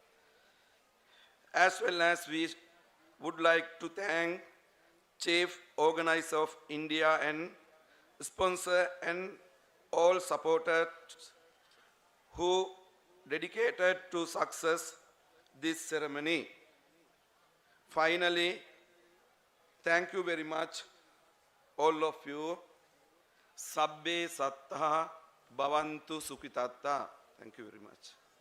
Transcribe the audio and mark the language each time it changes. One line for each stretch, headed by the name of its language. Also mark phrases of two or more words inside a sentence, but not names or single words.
English: As well as we would like to thank Chief Organizer of India and sponsor and all supporters who dedicated to success this ceremony. Finally, thank you very much, all of you.
Pali: Sabbe sattha bhavantu sukhitatta.
English: Thank you very much.